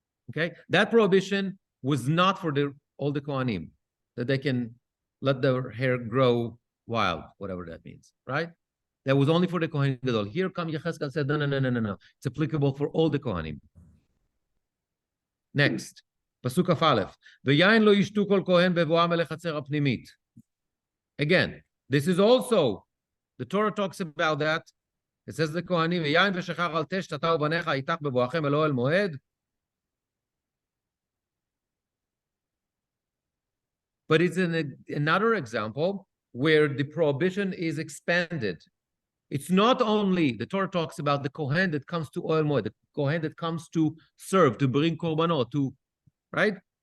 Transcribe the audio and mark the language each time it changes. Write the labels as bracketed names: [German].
[English] Okay, that prohibition was not for all the Kohanim, that they can let their hair grow wild, whatever that means, right? That was only for the Kohen Gadol. Here come Yechezkel said, no. It's applicable for all the Kohanim. Next. [Hebrew] פסוק כ"א, ויין לא ישתו כל כהן בבואם אל החצר הפנימית. [English] Again, this is also, the Torah talks about that. It says [Hebrew] לכהנים, ויין ושכח על תשת אתה ובניך איתך בבואכם אל אוהל מועד. [English] But it's another example where the prohibition is expanded. It's not only, the Torah talks about the Kohen that comes to Oel Moed, the Kohen that comes to serve, to bring korbanot, right?